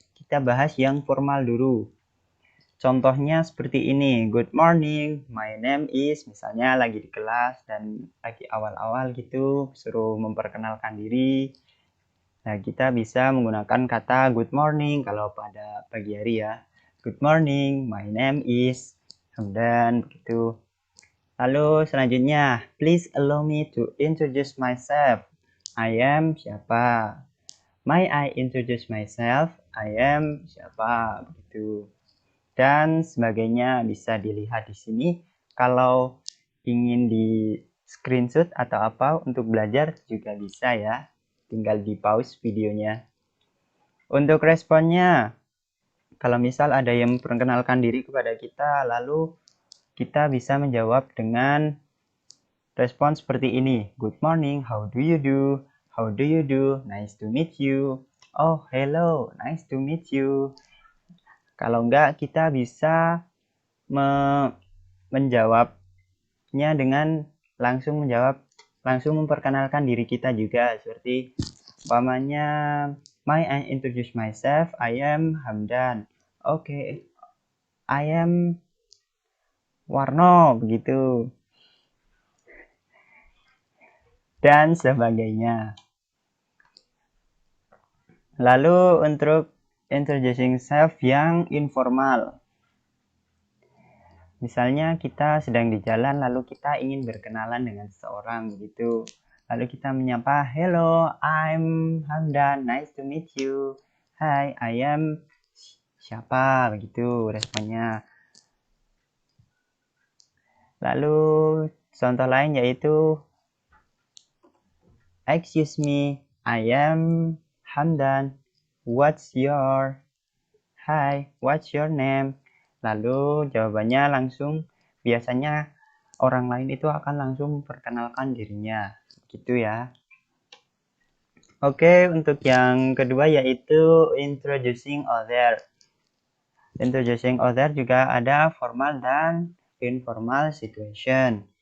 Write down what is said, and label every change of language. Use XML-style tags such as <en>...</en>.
<id>Kita bahas yang formal dulu. Contohnya seperti ini,</id> <en>good morning, my name is,</en> <id>misalnya lagi di kelas dan lagi awal-awal gitu, suruh memperkenalkan diri. Nah, kita bisa menggunakan kata good morning kalau pada pagi hari ya.</id> <en>Good morning, my name is,</en> <id>dan begitu. Lalu selanjutnya,</id> <en>please allow me to introduce myself. I am siapa? May I introduce myself? I am siapa? Begitu.</en> <id>Dan sebagainya bisa dilihat di sini. Kalau ingin di screenshot atau apa untuk belajar juga bisa ya. Tinggal di pause videonya. Untuk responnya, kalau misal ada yang memperkenalkan diri kepada kita, lalu kita bisa menjawab dengan respon seperti ini.</id> <en>Good morning, how do you do? How do you do? Nice to meet you. Oh, hello, nice to meet you.</en> <id>Kalau enggak, kita bisa menjawabnya dengan langsung memperkenalkan diri kita juga, seperti umpamanya,</id> <en>may I introduce myself, I am Hamdan. Oke, I am Warno, begitu.</en> <id>Dan sebagainya. Lalu untuk introducing self yang informal. Misalnya kita sedang di jalan lalu kita ingin berkenalan dengan seseorang begitu. Lalu kita menyapa,</id> <en>hello, I'm Hamdan, nice to meet you. Hi, I am siapa,</en> <id>begitu responnya. Lalu contoh lain yaitu,</id> <en>excuse me, I am Hamdan, what's your, hi, what's your name?</en> <id>Lalu jawabannya langsung, biasanya orang lain itu akan langsung memperkenalkan dirinya, gitu ya. Oke, untuk yang kedua yaitu introducing other.</id> <en>Introducing other juga ada formal dan informal situation.</en>